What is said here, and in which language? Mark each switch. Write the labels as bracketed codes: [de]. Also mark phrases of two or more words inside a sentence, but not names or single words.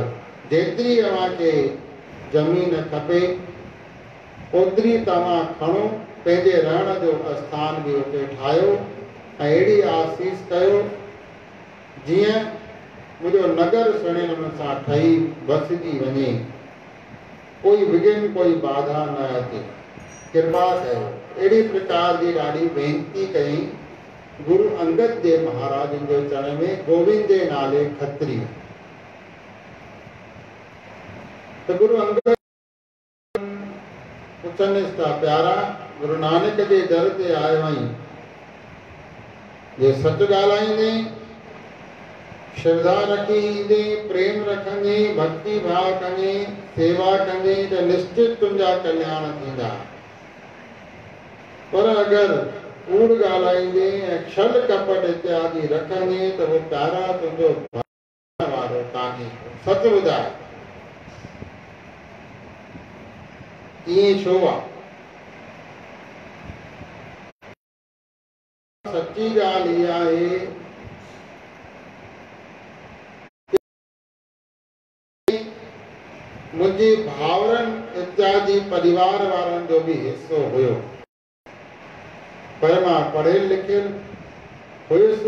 [sd] जेतिरी अव्हांखे ज़मीन खपे ओतिरी तव्हां खणो, पंहिंजे रहण जो स्थान बि उते ठाहियो ऐं अहिड़ी आसीस कयो जीअं मुंहिंजो नगर सुहिणे नमूने सां ठही बसिजी वञे, कोई विघ्न कोई बाधा न अचे। कृपा कयो। अहिड़ी प्रकार जी ॾाढी वेनती कई गुरु अंगद जे महाराज जे चरण में, गोविंद जे नाले खत्री। तो गुरु अंगद पुछनि था, प्यारा गुरु नानक जे दर ते आयो आहीं, जे सच ॻाल्हाईंदे, श्रद्धा रखी ईंदे, प्रेम रखंदे, भक्ति भाव कंदे, सेवा कंदे त निश्चित तुंहिंजा कल्याण थींदा। पर अगरि कूड़ ॻाल्हाईंदे ऐं छल कपट इत्यादि रखंदे त वो प्यारा तुंहिंजो भॻवान वारो कान्हे। सच ॿुधाए ईअं छो आहे? सच्ची ॻाल्हि इहा आहे मुंहिंजे भाउरनि इत्यादि परिवार वारनि जो बि हिस्सो हुयो, पर मां पढ़ियल लिखियल हुयुसि।